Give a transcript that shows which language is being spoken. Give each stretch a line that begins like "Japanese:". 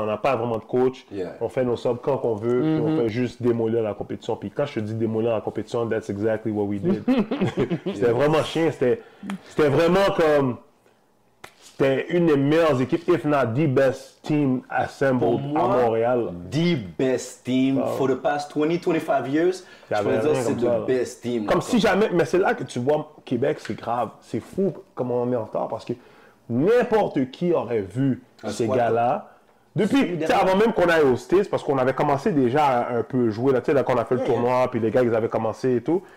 French: On n'a pas vraiment de coach. On fait nos subs quand on veut, puis on fait juste démolir la compétition. Puis quand je te dis démolir la compétition, that's exactly what we did. C'était vraiment chiant. C'était vraiment comme... c'était une des meilleures équipes, if not the best team assembled à Montréal.
English: The best team for the past 20-25 years.
French: Je peux dire c'est the best team. Comme si jamais, mais c'est là que tu vois Québec, c'est grave. C'est fou comment on est en retard parce que n'importe qui aurait vu ces gars-là. Depuis, avant même qu'on aille aux States, parce qu'on avait commencé déjà à un peu jouer, là, quand on a fait le tournoi, puis les gars, ils avaient commencé et tout.